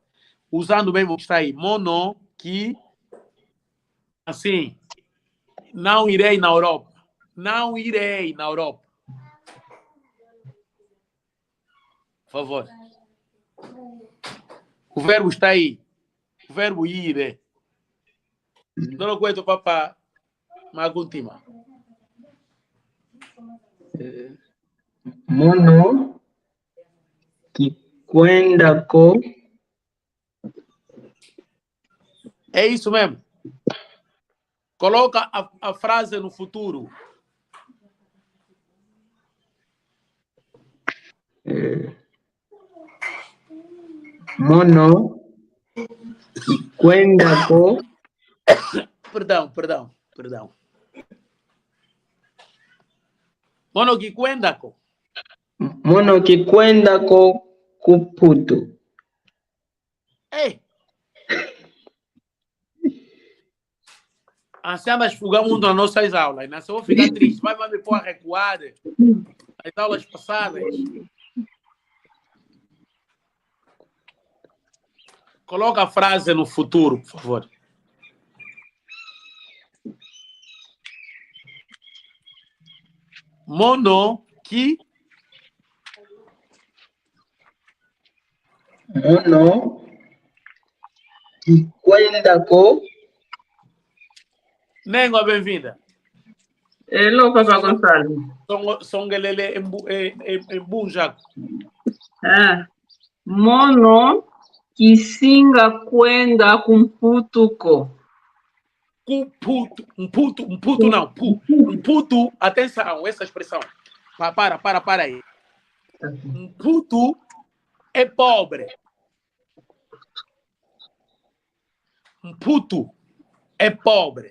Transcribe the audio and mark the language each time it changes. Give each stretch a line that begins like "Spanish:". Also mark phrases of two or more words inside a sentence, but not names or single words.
Portuguese: Usando mesmo que está aí. Mono, que, assim, não irei na Europa. Não irei na Europa. Por favor. O verbo está aí. O verbo ir. Não aguento, papá. Maguntima.
Kongo: Mono kikwenda ko.
Portuguese: É isso mesmo. Coloca a frase no futuro.
Kongo: Mono kikwenda ko. Perdão. Mono kikwenda ko. Mono kikwenda ko kuputu.
Portuguese: Ei! Assim nós fugamos nas nossas aulas. Não se eu vou ficar triste. Vai me pôr a recuar as aulas passadas. Coloca a frase no futuro, por favor.
Kongo: Mono ki. Mono kikwenda ko.
Portuguese: Nengo, bem-vinda. Hello, Papa Gonçalo.
Kongo: Songelele embunjaco. Mono kisinga kwenda kumputuko.
Portuguese: Puto não. Puto, atenção, essa expressão. Para aí. Puto é pobre. Puto é pobre.